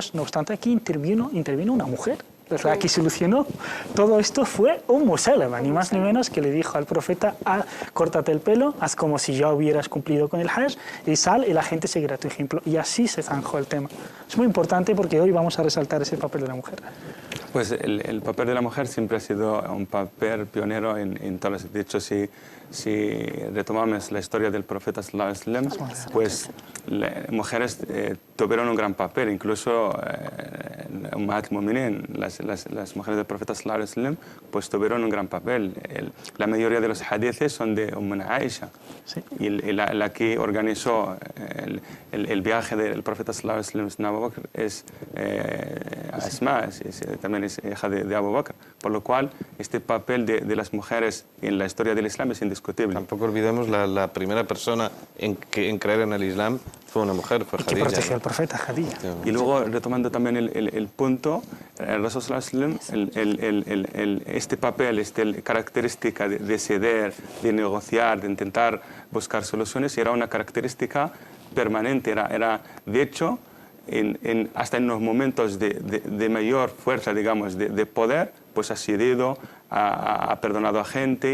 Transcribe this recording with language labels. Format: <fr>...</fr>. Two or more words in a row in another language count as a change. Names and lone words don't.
<es>No obstante, aquí intervino una mujer. La que solucionó todo esto fue Salama, ni más ni menos, que le dijo al profeta, córtate el pelo, haz como si ya hubieras cumplido con el Hajj y sal y la gente seguirá tu ejemplo. Y así se zanjó el tema. Es muy importante porque hoy vamos a resaltar ese papel de la mujer. Pues el papel de la mujer siempre ha sido un papel pionero en todas las... De hecho, si retomamos la historia del profeta</es> <ar>صلى الله عليه وسلم,</ar> <es>pues las mujeres tuvieron un gran papel, incluso</es> <ar>أمهات المؤمنين,</ar> <es>las mujeres del profeta</es> <ar>صلى الله عليه وسلم,</ar> <es>pues tuvieron un gran papel. La mayoría de los hadices son de Aisha, sí. Y la que organizó el viaje del profeta</es> <ar>صلى الله عليه وسلم,</ar> <es>Abu Bakr, es Asma, también es hija de Abu Bakr, por lo cual este papel de las mujeres en la historia del Islam es indiscutible. Tampoco olvidemos la primera persona en creer en el Islam fue una mujer, fue Khadija. Que protegió al profeta, Khadija. Y luego, retomando también el punto, el Rasul</es> <ar>صلى الله عليه وسلم,</ar> <es>este papel, característica de ceder, de negociar, de intentar buscar soluciones, era una característica permanente. Era de hecho, hasta en los momentos de mayor fuerza, digamos, de poder, pues ha cedido, ha perdonado a gente.</es>